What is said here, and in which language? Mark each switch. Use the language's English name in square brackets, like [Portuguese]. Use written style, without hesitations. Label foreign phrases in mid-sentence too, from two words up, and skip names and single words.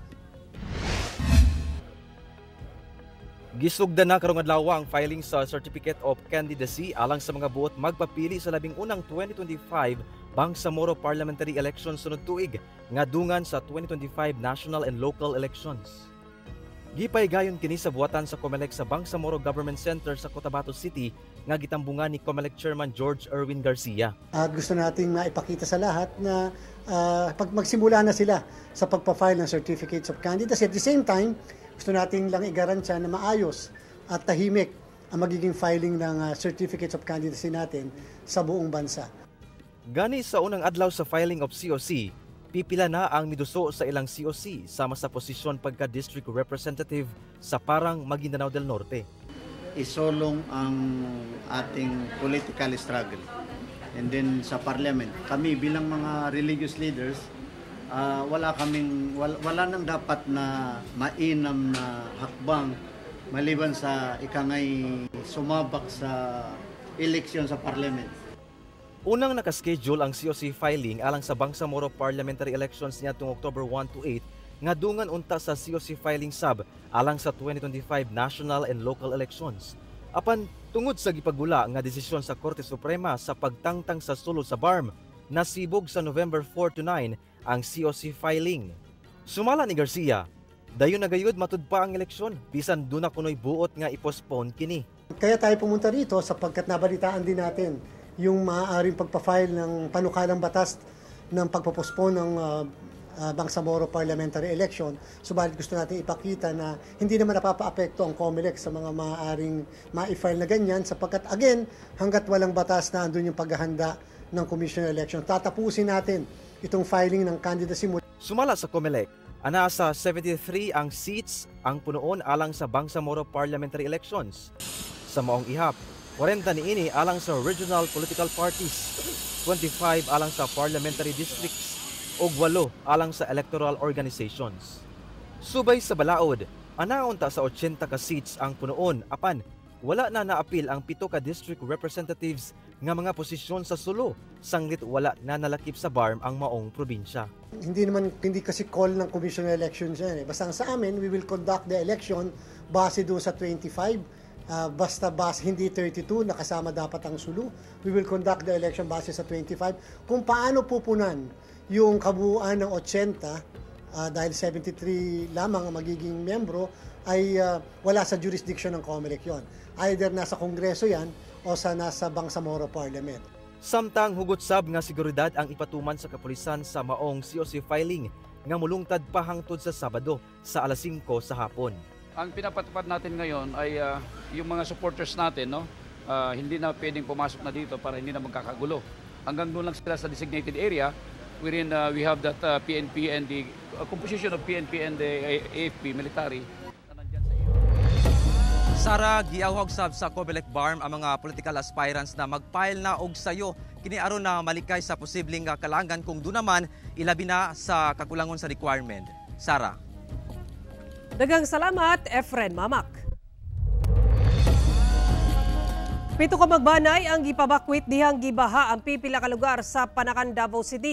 [Cebuano] Gisugda na karong adlaw ang filing sa [English] Certificate of Candidacy [Cebuano] alang sa mga buot magpapili sa 11 2025 Bangsamoro Parliamentary Elections sunod tuig nga dungan sa 2025 National and Local Elections. Gipay gayon kini sa buhatan sa COMELEC sa Bangsamoro Government Center sa Cotabato City nga gitambungan ni COMELEC Chairman George Erwin Garcia. [Filipino] Gusto nating maipakita sa lahat na pag magsimula na sila sa pagpa-file ng [English] Certificates of Candidacy, at the same time, [Filipino] gusto nating lang i-garantiya na maayos at tahimik ang magiging filing ng [English] Certificates of Candidacy [Filipino] natin sa buong bansa. [Cebuano] Gani sa unang adlaw sa [English] filing of COC, [Cebuano] pipila na ang miduso sa ilang COC sama sa posisyon pagka- [English] district representative [Cebuano] sa Parang, Maguindanao del Norte. [Filipino] Isolong ang ating [English] political struggle. [Filipino] And then sa parliament, kami bilang mga [English] religious leaders, [Filipino] wala nang dapat na mainam na hakbang maliban sa ikangay sumabak sa eleksyon sa parliament. [Cebuano] Unang nakaschedule ang [English] COC filing [Cebuano] alang sa Bangsamoro Parliamentary Elections niadtong October 1 to 8 nga dungan unta sa [English] COC filing [Cebuano] sub alang sa 2025 National and Local Elections. Apan tungod sa gipagula nga desisyon sa [Filipino] Korte Suprema [Cebuano] sa pagtangtang sa sulod sa BARM, nasibog sa November 4 to 9 ang [English] COC filing. [Cebuano] Sumala ni Garcia, dayon nagayud matud pa ang eleksyon bisan duna kunoy buot nga i-postpone kini. [Filipino] Kaya tayo pumunta rito sapagkat nabalitaan din natin yung maaaring pagpa-file ng panukalang batas ng pagpo-postpone ng Bangsamoro Parliamentary Election. Subalit gusto natin ipakita na hindi naman napapa-apekto ang COMELEC sa mga maaaring ma-file na ganyan sapagkat again, hanggat walang batas na andun yung paghahanda ng Commission on Election, tatapusin natin itong filing ng candidacy mo. [Cebuano] Sumala sa COMELEC, ana sa 73 ang seats ang punoon alang sa Bangsamoro Parliamentary Elections. Sa maong ihap, 40 niini alang sa [English] regional political parties, [Cebuano] 25 alang sa [English] parliamentary districts, [Cebuano] ug 8 alang sa [English] electoral organizations. [Cebuano] Subay sa balaod, anaunta sa 80 ka seats ang punoon apan wala na naapil ang 7 ka [English] district representatives [Cebuano] nga mga posisyon sa Sulu, sanglit wala na nalakip sa BARM ang maong probinsya. [Filipino] Hindi kasi call ng Commission on Elections yan. Basta sa amin, [English] we will conduct the election base [Filipino] doon sa 25. Basta hindi 32, nakasama dapat ang Sulu. [English] We will conduct the election base sa 25. [Filipino] Kung paano pupunan yung kabuuan ng 80, dahil 73 lamang ang magiging membro, ay wala sa jurisdiction ng COMELEC yon. Either nasa Kongreso yan o nasa Bangsamoro Parliament. [Cebuano] Samtang hugot sab nga seguridad ang ipatuman sa kapulisan sa maong [English] COC filing [Cebuano] nga mulungtad pa hangtod sa Sabado sa alas 5 sa hapon. [Filipino] Ang pinapatupad natin ngayon ay yung mga supporters natin, hindi na pwedeng pumasok na dito para hindi na magkakagulo. Hanggang doon lang sila sa [English] designated area wherein we have that PNP and the composition of PNP and the AFP military. [Cebuano] Sara, giawhag sab sa Comelec Barm ang mga [English] political aspirants [Cebuano] na magfile na og sayo kini aron na malikay sa posibleng kalangan kung do naman ilabi na sa kakulangon sa requirement. Sara. Daghang salamat, Efren Mamak. 7 ka magbanay ang gipabakwit dihang gibaha ang pipila ka lugar sa Panakan, Davao City.